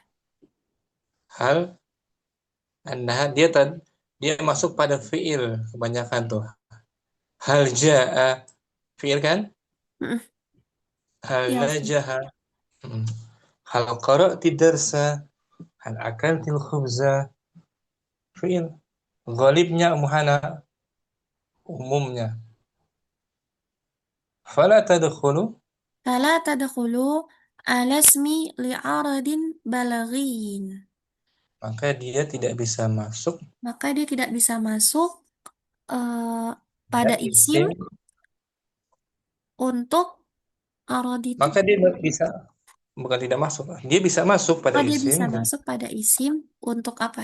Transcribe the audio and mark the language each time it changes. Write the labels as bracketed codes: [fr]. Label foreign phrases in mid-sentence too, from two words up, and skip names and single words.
[id] Hal nah dia masuk pada fiil kebanyakan tuh. [ar] هل جاء [id] fiil kan. Mm-mm. Hal Iya Ustaz. najaha. Hmm. [ar] هل قرأت الدرس، هل أكلت الخبز، فعل. [id] Ghalibnya muhana, umumnya. [ar] فلا تدخل, فلا تدخل على اسم لأغراض بلاغية. [id] maka dia tidak bisa masuk Maka dia tidak bisa masuk eh, ya, pada isim isim, untuk arad itu. maka dia bisa, bukan tidak masuk, dia bisa masuk pada Oh, dia isim bisa masuk pada isim untuk apa?